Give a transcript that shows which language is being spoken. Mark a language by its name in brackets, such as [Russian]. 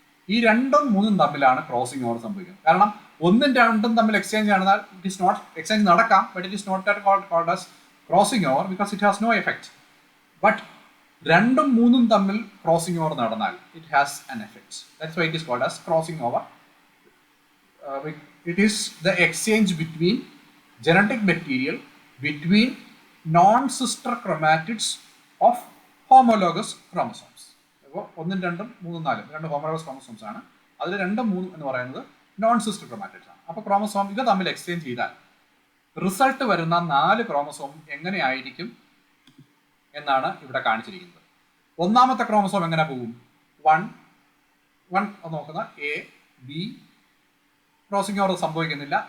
[Malayalam] ഈ 2ഉം 3ഉം തമ്മിലാണ് crossing over സംഭവിക്കുന്നത്. കാരണം 1ഉം 2ഉം തമ്മിൽ exchange ആണെന്നാൽ [English] It is not exchange നടക്കാം, but it is not called as crossing over because it has no effect. But [Malayalam] രണ്ടും മൂന്നും തമ്മിൽ ക്രോസിംഗ് ഓവർ നടന്നാൽ [English] It has an effect. That's why it is called as crossing over. It is the exchange between genetic material between non-sister chromatids of homologous chromosomes. [Malayalam] അപ്പോൾ 1, 2, 3, 4 രണ്ട് homologous chromosomes ആണ്. അതിൽ 2, 3 എന്ന് പറയുന്നത് നോൺ സിസ്റ്റർ ക്രോമാറ്റിഡ്സ് ആണ്. അപ്പോൾ chromosome ഇത് തമ്മിൽ എക്സ്ചേഞ്ച് ചെയ്താൽ റിസൾട്ട് വരുന്ന 4 ക്രോമസോം എങ്ങനെയായിരിക്കും എന്നാണ് ഇവിടെ കാണിച്ചിരിക്കുന്നത്. ഒന്നാമത്തെ ക്രോമസോം എങ്ങനെ പോകും? 1 നോക്കുന്ന എ ബി ക്രോസിംഗ് ഓവർ സംഭവിക്കുന്നില്ല.